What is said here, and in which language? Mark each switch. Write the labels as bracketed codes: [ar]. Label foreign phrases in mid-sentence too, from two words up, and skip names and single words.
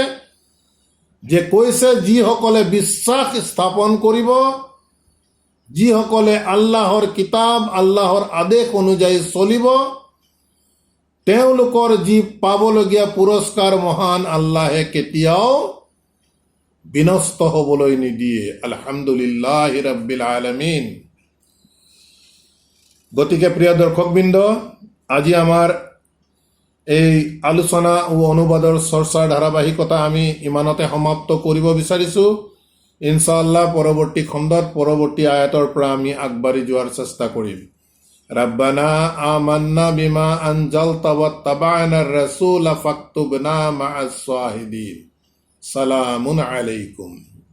[as] যে কৈছে যিসকলে বিশ্বাস স্থাপন কৰিব, যিসকলে আল্লাহৰ কিতাব, আল্লাহৰ আদেশ অনুযায়ী চলিব, তেওঁলোকৰ যি পাবলগীয়া পুৰস্কাৰ মহান আল্লাহে কেতিয়াও বিনষ্ট হ'বলৈ নিদিয়ে। [ar] الحمد لله رب العالمين. [as] গতিকে প্ৰিয় দৰ্শকবৃন্দ, আজি আমাৰ এই আলোচনা ও অনুবাদৰ চৰ্চাৰ ধাৰাবাহিকতা আমি ইমানতে সমাপ্ত কৰিব বিচাৰিছোঁ। ইনশাআল্লাহ পৰৱৰ্তী খণ্ডত পৰৱৰ্তী আয়াতৰ পৰা আমি আগবাঢ়ি যোৱাৰ চেষ্টা কৰিম। [ar] ربنا آمنا بما أنزلت واتبعنا الرسول فاكتبنا مع الشاهدين. سلام عليكم.